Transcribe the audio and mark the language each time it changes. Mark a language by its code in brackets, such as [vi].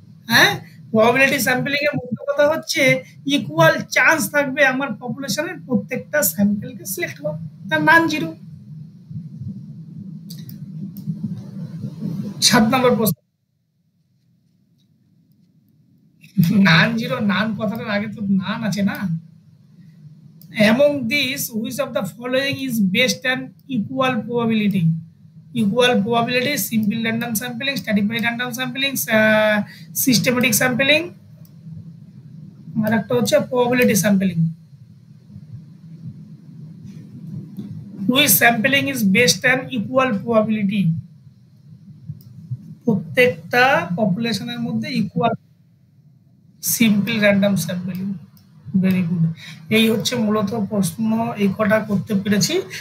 [bn] হ্যাঁ, probability sampling এর মূল কথা হচ্ছে ইকুয়াল চান্স থাকবে আমার পপুলেশনের প্রত্যেকটা স্যাম্পলকে সিলেক্ট হওয়ার, তার নন জিরো। 7 নম্বর প্রশ্ন, নান জিরো, নান কথাটার আগে তো নান আছে না। [en] among these which of the following is based on equal probability? Equal probability, simple random sampling, stratified random sampling, systematic sampling, [bn] আর একটা হচ্ছে [en] probability sampling. Which sampling is based on equal probability? [bn] প্রত্যেকটা পপুলেশনের মধ্যে equal, simple random sampling. Very good, এই হচ্ছে মূলত প্রশ্ন, এই কটা করতে পেরেছি।